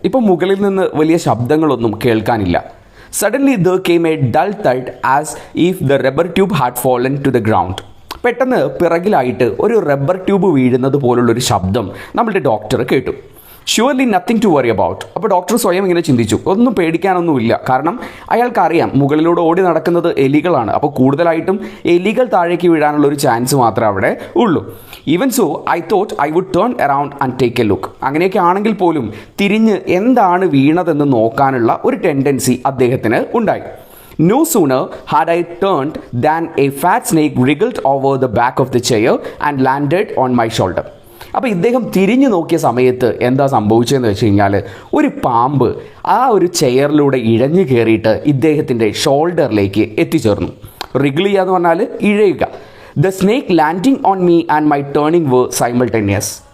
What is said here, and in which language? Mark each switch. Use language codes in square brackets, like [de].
[ml] ഇപ്പോൾ മുകളിൽ നിന്ന് വലിയ ശബ്ദങ്ങളൊന്നും കേൾക്കാനില്ല. [en] Suddenly there came a dull thud as if the rubber tube had fallen to the ground. [ml] പെട്ടെന്ന് പിറകിലായിട്ട് ഒരു റബ്ബർ ട്യൂബ് വീഴുന്നത് പോലുള്ളൊരു ശബ്ദം നമ്മളുടെ ഡോക്ടർ കേട്ടു. [en] Surely nothing to worry about. [ml] അപ്പോൾ ഡോക്ടർ സ്വയം ഇങ്ങനെ ചിന്തിച്ചു, ഒന്നും പേടിക്കാനൊന്നുമില്ല. കാരണം അയാൾക്കറിയാം മുകളിലൂടെ ഓടി നടക്കുന്നത് എലികളാണ്. അപ്പോൾ കൂടുതലായിട്ടും എലികൾ താഴേക്ക് വീഴാനുള്ള ഒരു ചാൻസ് മാത്രമേ അവിടെ ഉള്ളൂ. [en] Even so I thought I would turn around and take a look. [ml] അങ്ങനെയൊക്കെ ആണെങ്കിൽ പോലും തിരിഞ്ഞ് എന്താണ് വീണതെന്ന് നോക്കാനുള്ള ഒരു ടെൻഡൻസി അദ്ദേഹത്തിന് ഉണ്ടായി. [en] No sooner had I turned than a fat snake wriggled over the back of the chair and landed on my shoulder. [ml] അപ്പോൾ ഇദ്ദേഹം തിരിഞ്ഞു നോക്കിയ സമയത്ത് എന്താ സംഭവിച്ചതെന്ന് വെച്ച് കഴിഞ്ഞാൽ ഒരു പാമ്പ് ആ ഒരു ചെയറിലൂടെ ഇഴഞ്ഞു കയറിയിട്ട് ഇദ്ദേഹത്തിൻ്റെ ഷോൾഡറിലേക്ക് എത്തിച്ചേർന്നു. റിഗിൾ ചെയ്യുക എന്ന് പറഞ്ഞാൽ ഇഴയുക. [en] The snake landing on me and my turning were simultaneous.